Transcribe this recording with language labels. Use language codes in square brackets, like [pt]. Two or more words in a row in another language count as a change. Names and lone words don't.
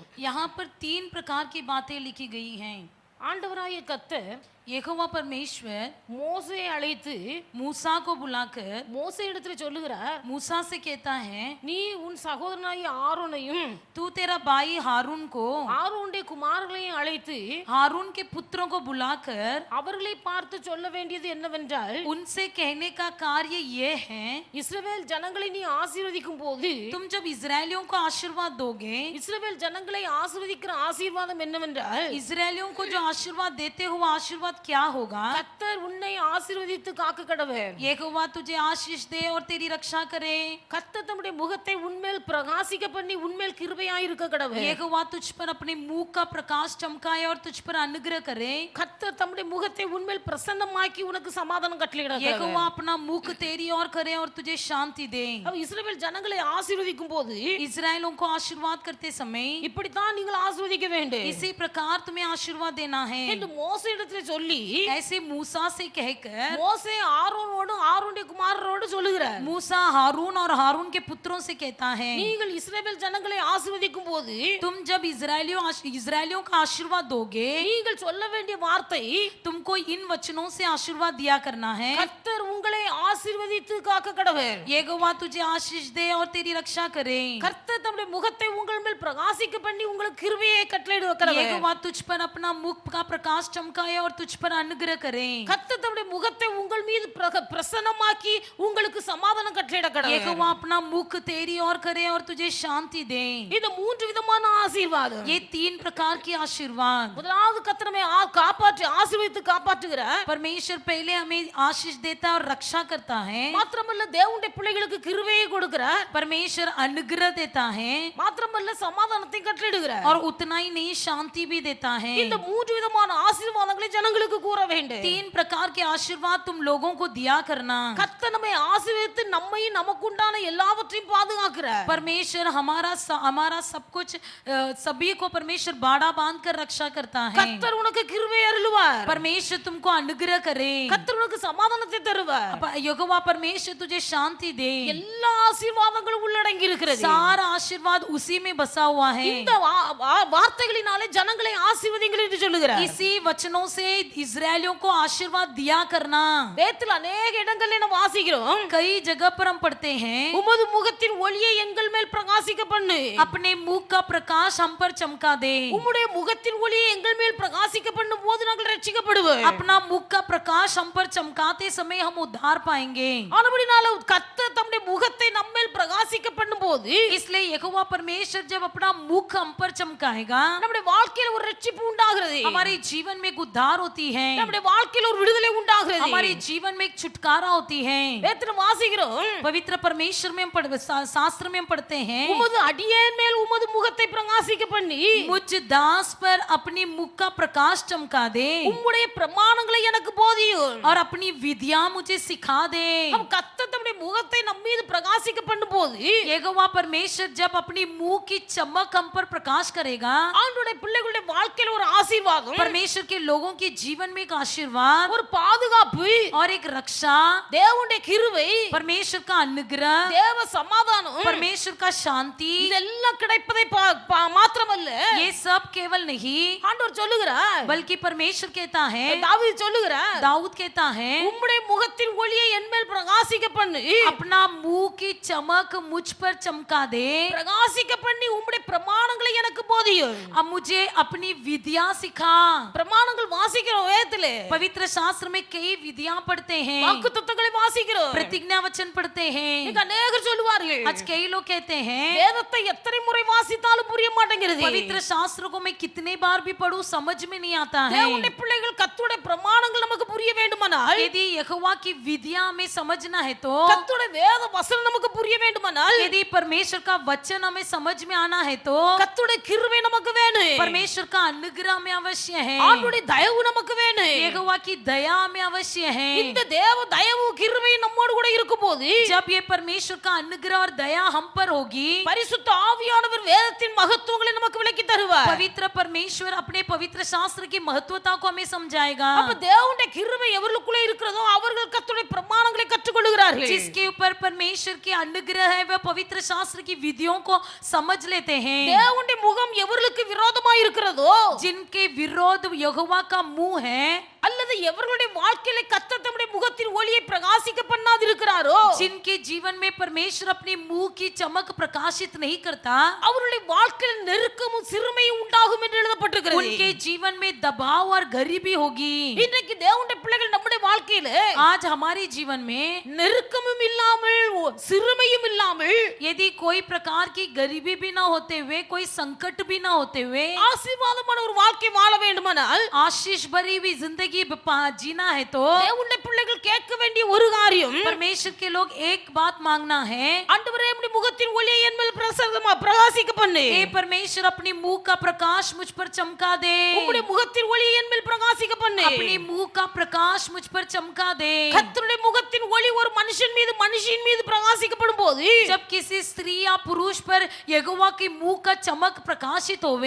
[hi] यहाँ पर 3 प्रकार की बातें लिखी गई हैं. [ta] ஆண்டவராகிய கர்த்தர் [hi] यहोवा परमेश्वर [ta] மோசேயை அழைத்து [hi] मूसा को बुलाकर [ta] மோசே இடத்துல சொல்லுகிறார், [hi] मूसा से कहता है [ta] நீ உன் சகோதரனாகிய ஆரோனையும் [hi] तू तेरा भाई हारून को [ta] ஆரோனுடைய குமாரர்களையும் அழைத்து [hi] हारून के पुत्रों को बुलाकर [ta] அவர்களை பார்த்து சொல்ல வேண்டியது என்னவென்றால், [hi] उनसे कहने का कार्य ये है [ta] இஸ்ரவேல் ஜனங்களை நீ ஆசீர்வதிக்கும் போது [hi] तुम जब इजरायलियों को आशीर्वाद दोगे, [ta] இஸ்ரவேல் ஜனங்களை ஆசீர்வதிக்கிற ஆசீர்வாதம் என்னவென்றால், [hi] इजरायलियों को जो आशीर्वाद देते हुए आशीर्वाद क्या होगा? [ta] கர்த்தர் உன்னை ஆசீர்வதித்து காக்க கடவர். [hi] यहोवा तुझे आशीष दे और तेरी रक्षा करे. [ta] கர்த்தர் தம்முடைய முகத்தை உன்மேல் பிரகாசிக்க பண்ணி உன்மேல் கிருபையாய் இருக்க கடவர். [hi] यहोवा तुझ पर अपने मुख का प्रकाश चमकाए और तुझ पर अनुग्रह करे. [ta] கர்த்தர் தம்முடைய முகத்தை உன்மேல் பிரசன்னமாக்கி உனக்கு சமாதானம் கட்டளையிட கடவர். [hi] यहोवा अपना मुख तेरी ओर करे और तुझे शांति दे. [ta] அப்ப இஸ்ரவேல் ஜனங்களை ஆசீர்வதிக்கும் போது [hi] इजरायलों को आशीर्वाद करते समय [ta] இப்படி தான் நீங்கள் ஆசீர்வதிக்க வேண்டும் [hi] इसी प्रकार तुम्हें आशीर्वाद देना है. [ta] என்று மோசே இடத்துல சொல்லி [hi] ऐसे मूसा से कहकर [ta] மோசே ஆரோனோடு ஆரோனுடைய குமாரரோடு சொல்லுகிறார், [hi] मूसा हारून और हारून के पुत्रों से कहता है [ta] நீங்கள் இஸ்ரவேல் ஜனங்களை ஆசீர்வதிக்கும் போது [hi] तुम जब इजरायलियों का आशीर्वाद दोगे, [ta] நீங்கள் சொல்ல வேண்டிய வார்த்தை, [hi] तुमको इन वचनों से आशीर्वाद दिया करना है. [ta] கர்த்தர் உங்களை ஆசீர்வதித்து காக்க கடவர். [hi] यहोवा तुझे आशीष दे और तेरी रक्षा करे. [ta] கர்த்தர் தம்முடைய முகத்தை உங்கள் மேல் பிரகாசிக்க பண்ணி உங்களுக்கு கிருபையை கட்டளையிட கடவர். [hi] यहोवा तुझ पर अपना मुख का प्रकाश चमकाए और तुझ पर अनुग्रह करे. [ta] கர்த்தர் தம்முடைய முகத்தை உங்கள் மீது பிரசன்னமாக்கி உங்களுக்கு சமாதானம் கட்டளையிட கடவர். [hi] यहोवा अपना मुख तेरी ओर करे और तुझे शांति दे. [ta] இது மூன்று விதமான ஆசீர்வாதம். [hi] ये 3 प्रकार की आशीर्वाद. [ta] முதலாவது கர்த்தர் நம்மை காப்பாற்றி ஆசீர்வதித்து காப்பாற்றுகிறார். [hi] परमेश्वर पहले हमें आशीष देता है और रक्षा करता है. [ta] மாத்திரமல்ல தேவனுடைய பிள்ளைகளுக்கு கிருபையை கொடுக்கிறார். [hi] परमेश्वर अनुग्रह देता है [ta] மாத்திரமல்ல சமாதானத்தை கட்டளையிடுகிறார். [hi] और उतना ही नहीं शांति भी देता है. [ta] இந்த மூன்று விதமான ஆசீர்வாதங்களை ஜனங்களுக்கு கூற வேண்டும். [hi] 3 प्रकार के आशीर्वाद तुम लोगों को दिया करना. [ta] கர்த்தர் நம்மை ஆசீர்வதித்து நம்மையும் நமக்குண்டான எல்லாவற்றையும் பாதுகாக்கிறார். [hi] परमेश्वर हमारा सब कुछ सभी को परमेश्वर बाड़ा बांध कर रक्षा करता है. [ta] கர்த்தர் உனக்கு கிருபை அருளுவார். [hi] परमेश्वर तुमको अनुग्रह करे. [ta] கர்த்தர் உனக்கு சமாதானத்தை தருவார். [hi] यहोवा परमेश्वर तुझे शांति दे. [ta] எல்லா ஆசீர்வாதங்களும் உள்ளடங்கி இருக்கிறது. [hi] सारा आशीर्वाद उसी में बसा हुआ है. [ta] இந்த வார்த்தைகளினாலே ஜனங்களை ஆசீர்வதிங்கள் என்று சொல்லுகிறார். [hi] इसी वचनों से इजरायलियों को आशीर्वाद दिया करना. [ta] வேதத்தில் अनेक இடங்களில் நாம் வாசிக்கிறோம், [hi] कई जगह पर हम पढ़ते हैं [ta] உமது முகத்தின் ஒளியை எங்கள் மேல் பிரகாசிக்க பண்ணு, [hi] अपने मुख का प्रकाश हम पर चमका दे. [ta] உம்முடைய முகத்தின் ஒளியை எங்கள் மேல் பிரகாசிக்க பண்ணும் போது நாங்கள் ரட்சிக்கப்படுவோம். [hi] अपना मुख का प्रकाश हम पर चमकाते समय हम उद्धार पाएंगे. [ta] ஆனபடினால கர்த்தர் தம்முடைய முகத்தை நம்ம மேல் பிரகாசிக்க பண்ணும் போது [hi] इसलिए यहोवा परमेश्वर जब अपना मुख हम पर चमकाएगा, [ta] நம்முடைய வாழ்க்கையில் ஒரு ரட்சிப்பு உண்டாகிறது. [hi] हमारे जीवन में एक उद्धार होती है. [ta] நம்முடைய வாழ்க்கையில் ஒரு விடுதலை உண்டாகிறது. [hi] हमारे जीवन में एक छुटकारा होती है. [ta] வேதத்தில் வாசிக்கிறோம், [hi] पवित्र परमेश्वर में हम शास्त्र में हम पढ़ते हैं [ta] உமது அடியேன் மேல் உமது முகத்தை பிரகாசிக்க பண்ணி [hi] मुझ दास पर अपनी मुख का प्रकाश चमका दे [ta] உம்முடைய பிரமாணங்களை எனக்கு போதியும். [hi] और अपनी विधियां मुझे सिखा दे. [ta] हम கர்த்தர் தம்முடைய முகத்தை நம்ம மீது பிரகாசிக்க பண்ணும் போது [hi] यहोवा परमेश्वर जब अपनी मुंह की चमक हम पर प्रकाश करेगा, [ta] ஆண்டவருடைய பிள்ளைகளுடைய வாழ்க்கையில் ஒரு ஆசீர்வாதம், [hi] परमेश्वर के लोगों के जीवन में एक आशीर्वाद [ta] ஒரு பாதுகாப்பு, [hi] और एक रक्षा, [ta] தேவனுடைய கிருபை, [hi] परमेश्वर का अनुग्रह, [ta] தேவ சமாதானம், [hi] परमेश्वर का शांति, [ta] இதெல்லாம் கிடைப்பதை மாத்திரமல்ல [hi] ये सब केवल नहीं [ta] ஆண்டவர் சொல்லுகிறார், [hi] बल्कि परमेश्वर कहता है, [ta] தாவீது சொல்லுகிறார், [hi] दाऊद कहता है [ta] உம்முடைய முகத்தின் ஒளியை என் மேல் பிரகாசிக்க பண்ணு, [hi] अपना मुंह की चमक मुझ पर चमका दे, [ta] பிரகாசிக்க பண்ணி உம்முடைய பிரமாணங்களை எனக்கு போதியும். [hi] अब मुझे अपनी विधियां सिखा. [ta] பிரமாணங்கள் வாசிக்கிறோம் வேதத்திலே, [hi] पवित्र शास्त्र में कई विधियां पढ़ते हैं, [ta] வாக்குத்தத்தங்களை வாசிக்கிறோம், [hi] प्रतिज्ञा वचन पढ़ते हैं. [ta] அநேகர் சொல்லுவார்கள், [hi] आज कई लोग कहते हैं [ta] வேதத்தை எத்தனை முறை வாசித்தாலும் புரிய மாட்டேங்கிறது. [hi] पवित्र शास्त्र को मैं कितने बार भी पढूं समझ में नहीं आता है. [ta] தேவனுடைய பிள்ளைகள் கர்த்தருடைய பிரமாணங்கள் நமக்கு புரிய வேண்டுமானால், [hi] यदि यहोवा की विधियां हमें समझना है तो, [ta] கர்த்தருடைய வேத வசனம் நமக்கு புரிய வேண்டுமானால், [hi] यदि परमेश्वर का वचन हमें समझ में आना है तो, [ta] கர்த்தருடைய கிருபை நமக்கு வேணும். [hi] परमेश्वर का अनुग्रह हमें अवश्य है. [ta] ஆண்டவருடைய தயவு நமக்கு வேணும். [hi] यहोवा की दया हमें अवश्य है. [ta] இந்த தேவ தயவு கிருபை நம்மோடு கூட இருக்கும்போது, [hi] जब ये परमेश्वर का अनुग्रह और दया हम पर होगी, [ta] பரிசுத்த ஆவியானவர் வேதத்தின் மகத்துவங்களை நமக்கு விளக்கி தருவார். [hi] पवित्र परमेश्वर अपने पवित्र शास्त्र की महत्वता को हमें समझाएगा. [ta] அப்ப தேவனுடைய கிருபை எவர்களுக்குள்ளே இருக்கிறதோ அவர்கள் கர்த்தருடைய பிரமாணங்களை கற்றுக்கொள்கிறார்கள். [hi] जिसके ऊपर परमेश्वर की अनुग्रह है वह पवित्र शास्त्र की विधियों को समझ लेते हैं. [ta] தேவனுடைய முகம் எவர்களுக்கு விரோதமாய் இருக்கிறதோ, [hi] जिनके विरोध यहोवा का मुंह है, [ta] அல்லது எவர்களுடைய வாழ்க்கையில கர்த்தர் தம்முடைய முகத்தின் ஒளியை பிரகாசிக்க பண்ணாது இருக்கிறாரோ, [hi] जिनके जीवन में परमेश्वर अपने मुंह की चमक प्रकाशित नहीं करता, [ta] அவர்களுடைய வாழ்க்கையில் நெருக்கமும் சிறுமையும் உண்டாகும் என்று எழுதப்பட்டிருக்கிறது. [hi] उनके जीवन में दबाव और गरीबी होगी. [ta] இன்றைக்கு தேவனுடைய பிள்ளைகள் நம்முடைய வாழ்க்கையில [hi] आज हमारे जीवन में [ta] நெருக்கமும் இல்லாமல் சிறுமையும் இல்லாமல் [hi] यदि कोई प्रकार की गरीबी भी ना होते हुए, कोई संकट भी ना होते हुए, [ta] ஆசீர்வாதமான ஒரு வாழ்க்கை வாழ வேண்டுமானால், [hi] आशीष भरी हुई जिंदगी जीना है तो, [ta] தேவனுடைய பிள்ளைகள் கேட்க வேண்டிய ஒரு காரியம், [hi] परमेश्वर के लोग एक बात मांगना है. [ta] ஆண்டவரே நம்முடைய முகத்தின் ஒளியை என் மேல் பிரகாசிக்க பண்ணு. [hi] हे परमेश्वर अपने मुंह का प्रकाश मुझ पर चमका दे. [ta] உம்முடைய முகத்தின் ஒளியை என் மேல் பிரகாசிக்க பண்ணு. [hi] अपने मुंह का प्रकाश मुझ पर चमका दे. [ta] கர்த்தருடைய முகத்தின் ஒளி ஒரு மனுஷன் மீது மனுஷின் மீது பிரகாசிக்கப்படும் போது, [hi] जब किसी स्त्री या पुरुष पर यहोवा के मुंह का चमक प्रकाशित होवे,